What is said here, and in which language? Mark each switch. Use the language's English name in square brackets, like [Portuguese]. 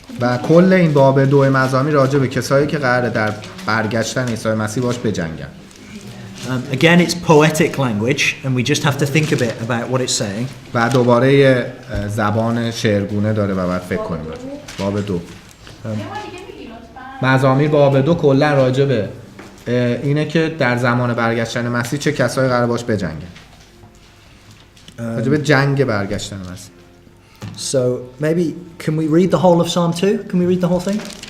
[Persian] و کل این باب 2 مزامیر راجع به کسایی که قراره در برگشتن عیسی مسیح باش بجنگن. [English] Again, it's poetic language, and we just have to think a bit about what it's saying. [Persian] و دوباره زبان شعرگونه داره و باید فکر کنیم. باب 2 مزامیر باب 2 کلا راجع به اینه که در زمان برگشتن مسیح چه کسایی قراره باش بجنگن. راجع به جنگ برگشتن مسیح. [English] So maybe can we read the whole of Psalm 2? Can we read the whole thing?